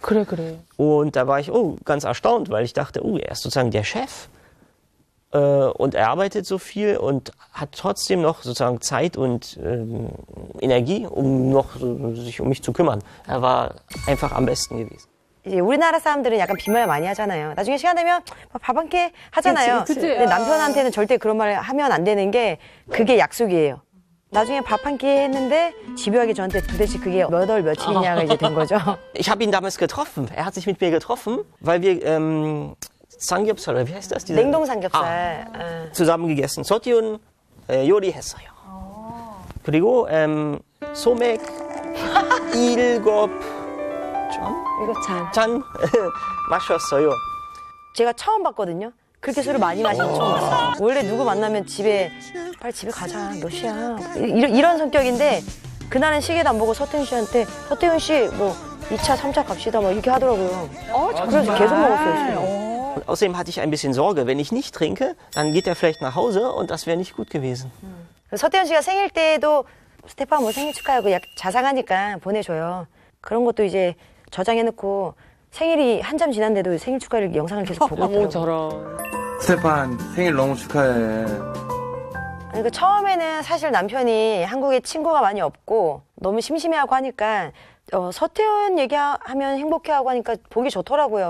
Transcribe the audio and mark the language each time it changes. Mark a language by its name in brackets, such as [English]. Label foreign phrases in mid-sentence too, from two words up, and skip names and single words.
[Korean] 그래. [German] Und da war ich ganz erstaunt, weil ich dachte, er ist sozusagen der Chef. Und er arbeitet so viel und hat trotzdem noch sozusagen Zeit und Energie, um noch sich um mich zu kümmern. Er war einfach am besten gewesen. [Korean] 이제 우리나라 사람들은 약간 빈말 많이 하잖아요. 나중에 시간 되면 밥 한 끼 하잖아요. 그치. 근데 남편한테는 절대 그런 말 하면 안 되는 게 그게 약속이에요. 나중에 밥 한 끼 했는데 집요하게 저한테 도대체 그게 몇 월 며칠이냐가 이제 된 거죠. [German] Ich habe ihn damals getroffen. Er hat sich mit mir getroffen, weil wir Samgyeopsal, oder wie heißt das? [Korean] 냉동 삼겹살. [German] zusammen gegessen. Sortiun 요리했어요. [Korean] 그리고 소맥 7잔 마셨어요. 제가 처음 봤거든요. 그렇게 술을 많이 마시는 거 처음 봤어요. 원래 누구 만나면 집에 빨리 집에 가자. 몇 시야. 이런 성격인데 그날은 시계도 안 보고 서태훈 씨한테 서태훈 씨 뭐 2차, 3차 갑시다 막 이렇게 하더라고요. 그래서 계속 먹었어요. [German] Außerdem hatte ich ein bisschen Sorge, wenn ich nicht trinke, dann geht er vielleicht nach Hause und das wäre nicht gut gewesen. [Korean] 서태훈 씨가 생일 때도 스테판 뭐 생일 축하하고 자상하니까 보내줘요. 그런 것도 이제 저장해놓고 생일이 한참 지난데도 생일 축하를 영상을 계속 보고 있더라고요. 저런. 스테판 생일 너무 축하해. 그러니까 처음에는 사실 남편이 한국에 친구가 많이 없고 너무 심심해하고 하니까 서태훈 얘기하면 행복해하고 하니까 보기 좋더라고요.